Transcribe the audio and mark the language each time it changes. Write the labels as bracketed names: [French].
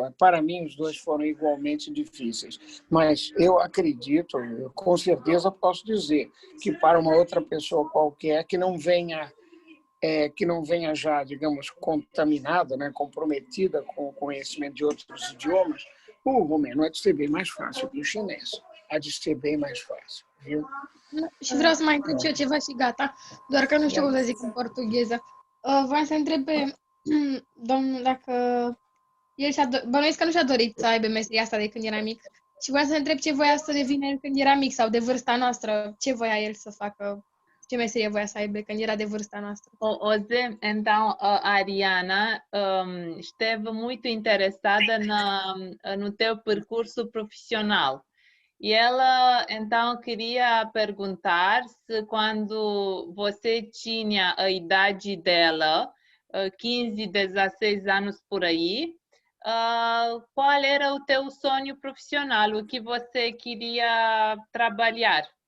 [Portuguese] Para mim, os dois foram igualmente difíceis. Mas eu acredito, eu com certeza posso dizer, que para uma outra pessoa qualquer que não venha já, digamos, contaminada, né, comprometida com o conhecimento de outros idiomas, o romeno há de ser bem mais fácil que o chinês. Há de ser bem mais fácil, viu? [Romanian] Și vreau să mai întreb și eu ceva și gata, doar că nu știu cum să zic în portugheză. Vreau să întreb pe domnul dacă bănuiesc că nu și-a dorit să aibă meseria asta de când era mic și vreau să întreb ce voia să devină el când era mic sau de vârsta noastră, ce voia el să facă, ce meserie voia să aibă când era de vârsta noastră. [Portuguese] Ozê, então a Ariana esteve muito interessada no teu percurso profissional. E ela, então, queria perguntar se quando você tinha a idade dela, 15, 16 anos por aí, qual era o teu sonho profissional, o que você queria trabalhar?